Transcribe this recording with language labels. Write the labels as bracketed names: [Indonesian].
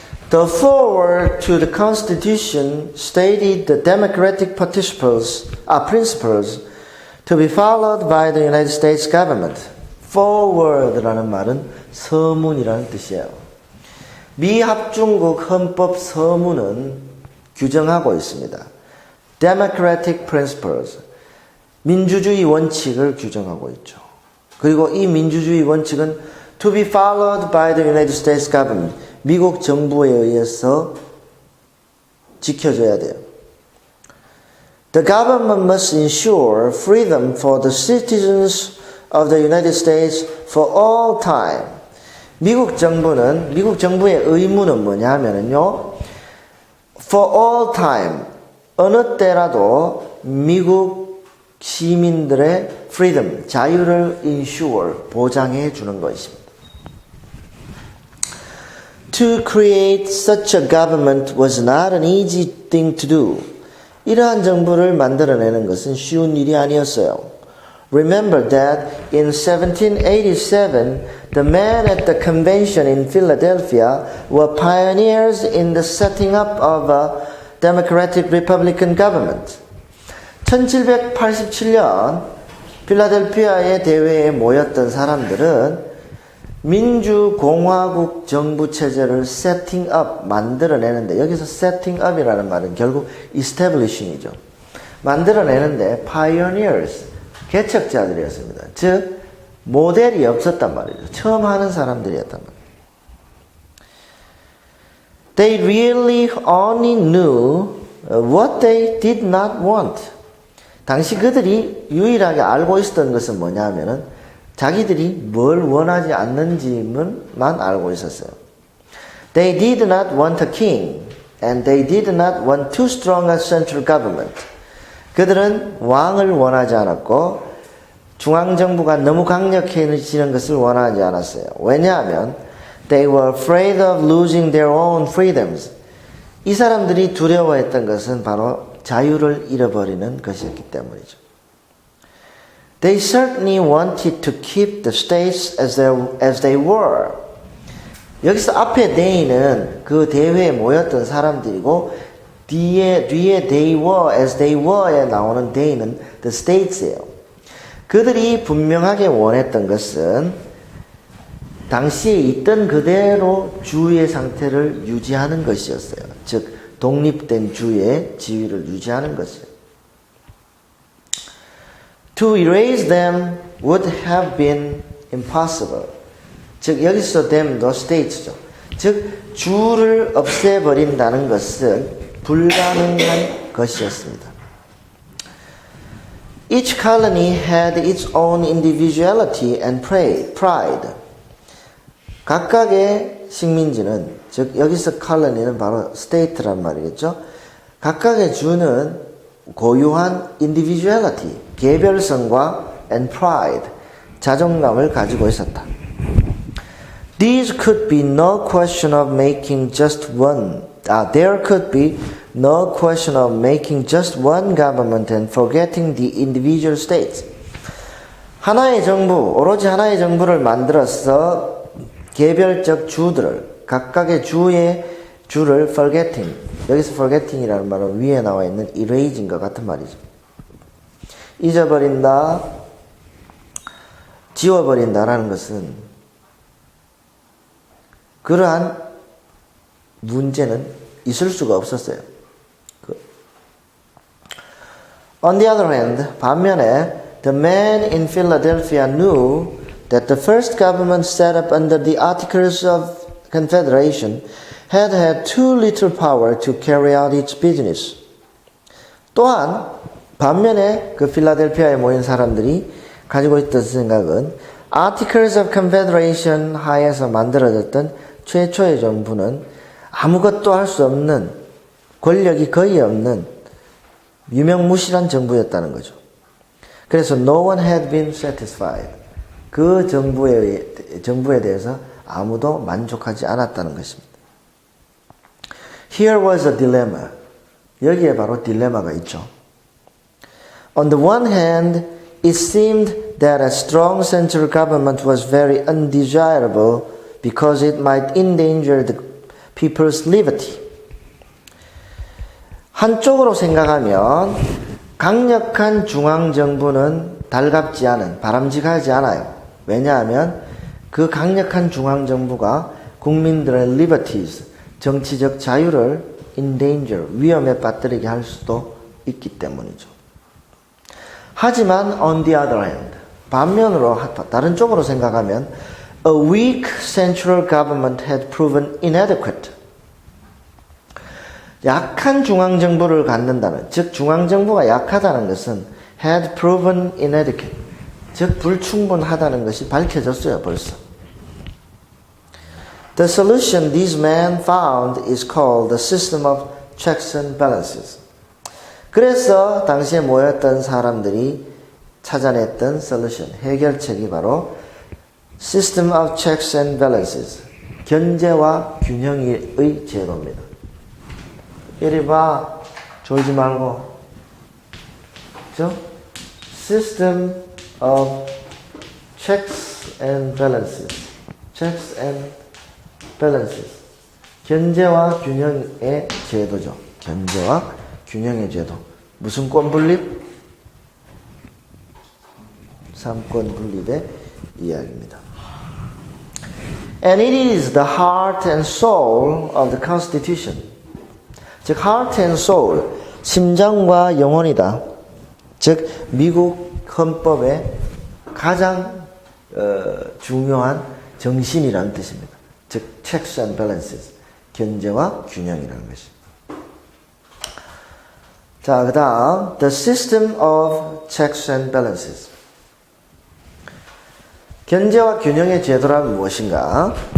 [English] The foreword to the Constitution stated the democratic principles to be followed by the United States government. [Korean] Foreword라는 말은 서문이라는 뜻이에요. 미합중국 헌법 서문은 규정하고 있습니다. [English] Democratic principles. [Korean] 민주주의 원칙을 규정하고 있죠. 그리고 이 민주주의 원칙은 [English] to be followed by the United States government. [Korean] 미국 정부에 의해서 지켜져야 돼요. [English] The government must ensure freedom for the citizens of the United States for all time. [Korean] 미국 정부의 의무는 뭐냐 하면요. [English] For all time. [Korean] 어느 때라도 미국 시민들의 freedom, 자유를 ensure, 보장해 주는 것입니다. [English] To create such a government was not an easy thing to do. [Korean] 이러한 정부를 만들어내는 것은 쉬운 일이 아니었어요. [English] Remember that in 1787, the men at the convention in Philadelphia were pioneers in the setting up of a democratic republican government. [Korean] 1787년 필라델피아의 대회에 모였던 사람들은 민주공화국 정부 체제를 세팅업, 만들어내는데, 여기서 세팅업이라는 말은 결국 establishing이죠. 만들어내는데 pioneers, 개척자들이었습니다. 즉 모델이 없었단 말이죠. 처음 하는 사람들이었단 말이에요. [English] They really only knew what they did not want. [Korean] 당시 그들이 유일하게 알고 있었던 것은 뭐냐면은 자기들이 뭘 원하지 않는지만 알고 있었어요. [English] They did not want a king and they did not want too strong a central government. [Korean] 그들은 왕을 원하지 않았고 중앙정부가 너무 강력해지는 것을 원하지 않았어요. 왜냐하면 [English] they were afraid of losing their own freedoms. [Korean] 이 사람들이 두려워했던 것은 바로 자유를 잃어버리는 것이었기 때문이죠. [English] They certainly wanted to keep the states as they were. [Korean] 여기서 앞에 they는 그 대회에 모였던 사람들이고 뒤에 [English] they were as they were [Korean] 에 나오는 they는 [English] the states [Korean] 예요. 그들이 분명하게 원했던 것은 당시에 있던 그대로 주의 상태를 유지하는 것이었어요. 즉 독립된 주의 지위를 유지하는 것이에요. [English] To erase them would have been impossible. [Korean] 즉 여기서 them도 states죠. 즉 주를 없애버린다는 것은 불가능한 것이었습니다. [English] Each colony had its own individuality and pride. [Korean] 각각의 식민지는, 즉 여기서 colony는 바로 state란 말이겠죠. 각각의 주는 고유한 individuality, 개별성과 and pride, 자존감을 가지고 있었다. [English] These could be no question of making just one. There could be no question of making just one government and forgetting the individual states. [Korean] 하나의 정부, 오로지 하나의 정부를 만들어서 개별적 주들을, 각각의 주를 forgetting, 여기서 forgetting이라는 말은 위에 나와 있는 erasing과 같은 말이죠. 잊어버린다, 지워버린다라는 것은 그러한 문제는 있을 수가 없었어요. [English] On the other hand, [Korean] 반면에 [English] the men in Philadelphia knew that the first government set up under the Articles of Confederation had had too little power to carry out its business. [Korean] 또한 반면에 그 필라델피아에 모인 사람들이 가지고 있던 생각은 Articles of Confederation 하에서 만들어졌던 최초의 정부는 아무것도 할 수 없는, 권력이 거의 없는 유명무실한 정부였다는 거죠. 그래서 [English] no one had been satisfied. [Korean] 그 정부에 대해서 아무도 만족하지 않았다는 것입니다. [English] Here was a dilemma. [Korean] 여기에 바로 딜레마가 있죠. [English] On the one hand, it seemed that a strong central government was very undesirable because it might endanger the people's liberty. [Korean] 한쪽으로 생각하면 강력한 중앙정부는 달갑지 않은, 바람직하지 않아요. 왜냐하면 그 강력한 중앙정부가 국민들의 liberties, 정치적 자유를 endanger, 위험에 빠뜨리게 할 수도 있기 때문이죠. 하지만 [English] on the other hand, [Korean] 반면으로 다른 쪽으로 생각하면 [English] a weak central government had proven inadequate. [Korean] 약한 중앙정부를 갖는다는, 즉 중앙정부가 약하다는 것은 [English] had proven inadequate, [Korean] 즉 불충분하다는 것이 밝혀졌어요, 벌써. [English] The solution these men found is called the system of checks and balances. [Korean] 그래서 당시에 모였던 사람들이 찾아냈던 솔루션, 해결책이 바로 System of Checks and Balances, 견제와 균형의 제도입니다. 이리 봐, 졸지 말고. 그죠? System of Checks and Balances, Checks and Balances, 견제와 균형의 제도죠. 견제와 균형의 제도. 무슨 권 분립? 삼권 분립의 이야기입니다. [English] And it is the heart and soul of the Constitution. [Korean] 즉, [English] heart and soul, [Korean] 심장과 영혼이다. 즉, 미국 헌법의 가장 중요한 정신이라는 뜻입니다. 즉, checks and balances, 견제와 균형이라는 것입니다. 자, 그 다음 the system of checks and balances. 견제와 균형의 제도란 무엇인가?